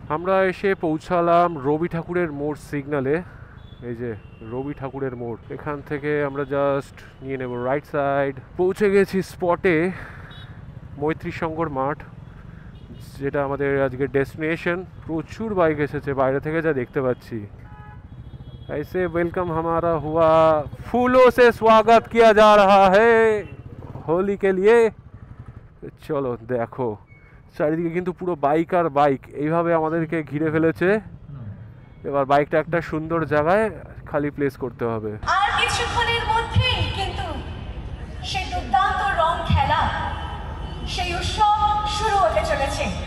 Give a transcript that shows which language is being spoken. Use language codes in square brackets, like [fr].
[bn] আমরা এসে পৌঁছালাম রবি ঠাকুরের মোড় সিগনালে, এই যে রবি ঠাকুরের মোড়। এখান থেকে আমরা জাস্ট নিয়ে নেব রাইট সাইড। পৌঁছে গেছি স্পটে, মৈত্রী সংঘর মাঠ, যেটা আমাদের আজকের ডেস্টিনেশন। প্রচুর বাইক এসেছে বাইরে থেকে যা দেখতে পাচ্ছি। [hi] ऐसे वेलकम हमारा हुआ, फूलों से स्वागत किया जा रहा है होली के लिए। [bn] চলো দেখো চারিদিকে কিন্তু পুরো বাইক আর বাইক এইভাবে আমাদেরকে ঘিরে ফেলেছে। এবার বাইকটা একটা সুন্দর জায়গায় খালি প্লেস করতে হবে। আর কিছুক্ষণের মধ্যেই কিন্তু সেই দুর্দান্ত রং খেলা, সেই উৎসব শুরু হতে চলেছে।